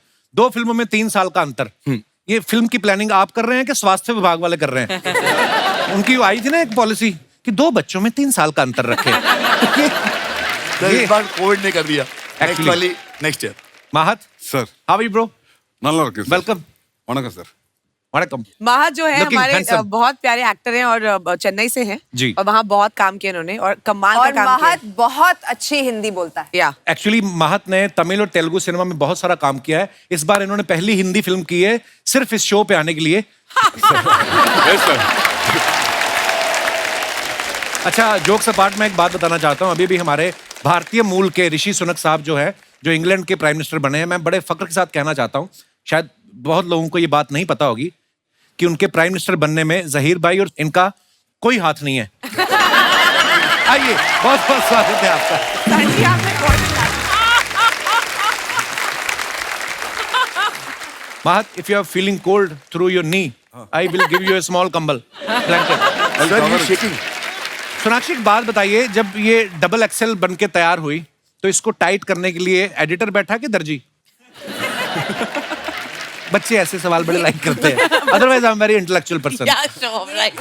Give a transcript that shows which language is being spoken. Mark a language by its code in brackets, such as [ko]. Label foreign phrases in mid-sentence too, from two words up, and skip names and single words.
[hi] 2 फिल्मों में 3 साल का अंतर। ये फिल्म की प्लानिंग आप कर रहे हैं कि स्वास्थ्य विभाग वाले कर रहे हैं? उनकी वो आई थी ना एक पॉलिसी कि 2 बच्चों में 3 साल का अंतर रखे। इस बार कोविड ने कर दिया। Actually. [en] next year. [hi] माहत, सर [en] how are you bro? [ta] நல்லா இருக்கு சார். [hi] वेलकम। [ta] வணக்கம் சார். वणकम। [hi] महत जो है Looking हमारे handsome. बहुत प्यारे एक्टर हैं और चेन्नई से हैं जी। और वहाँ बहुत काम किया इन्होंने और कमाल का और काम किया। महत बहुत अच्छी हिंदी बोलता है। या एक्चुअली महत ने तमिल और तेलुगु सिनेमा में बहुत सारा काम किया है। इस बार इन्होंने पहली हिंदी फिल्म की है सिर्फ इस शो पे आने के लिए। [en] Yes, sir. [hi] अच्छा, [en] jokes apart [hi] मैं एक बात बताना चाहता हूँ। अभी भी हमारे भारतीय मूल के ऋषि सुनक साहब जो है, जो इंग्लैंड के [en] prime minister [hi] बने हैं, मैं बड़े फक्र के साथ कहना चाहता हूँ, शायद बहुत लोगों को ये बात नहीं पता होगी कि उनके [en] prime minister [hi] बनने में जहीर भाई और इनका कोई हाथ नहीं है। आइए, बहुत बहुत स्वागत है आपका। सर जी, आपने point किया। [en] Mahat, if you are feeling cold through your knee, I will give you a small कंबल blanket. [hi] सर ये शेकिंग। सोनाक्षी एक बात बताइए, जब ये डबल एक्सेल बन के तैयार हुई तो इसको टाइट करने के लिए एडिटर बैठा कि दर्जी? बच्चे ऐसे सवाल बड़े लाइक करते हैं। [en] otherwise I am very intellectual person. [hi] क्या शो राइट।